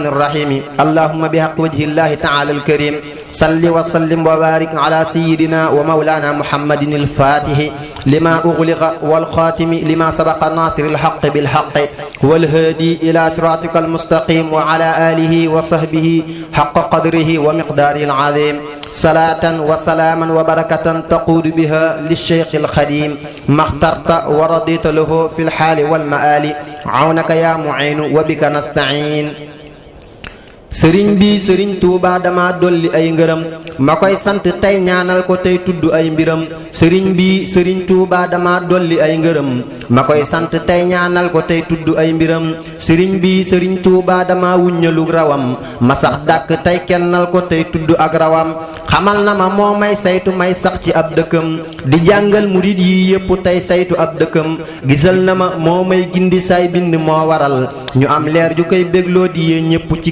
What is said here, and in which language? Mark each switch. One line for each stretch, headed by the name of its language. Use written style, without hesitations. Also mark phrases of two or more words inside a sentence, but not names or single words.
Arabic: الرحيم اللهم بحق وجه الله تعالى الكريم صل وسلم وبارك على سيدنا ومولانا محمد الفاتح لما أغلق والخاتم لما سبق الناصر الحق بالحق والهادي إلى صراطك المستقيم وعلى آله وصحبه حق قدره ومقداره العظيم صلاة وسلاما وبركة تقود بها للشيخ الخديم ما اخترت ورضيت له في الحال والمآل عونك يا معين وبك نستعين
Wolof: sëriñ bi sëriñ Tuuba dama dolli ay ngërëm ma koy sant tey ñaanal ko tey tudd ay mbiram sëriñ bi sëriñ Tuuba dama dolli ay ngërëm ma koy sant tey ñaanal ko tey tudd ay mbiram sëriñ bi sëriñ Tuuba dama wuññalu rawam ma sax dàkk tey kennal ko tey tudd ak rawam xamal na ma moo may saytu may sax ci ab dëkkam di jàngal murid yi yépp tey saytu ab dëkkam gisal na ma moo may gindi saay bind moo waral ñu am leer ju koy bégloo di yee ñépp ci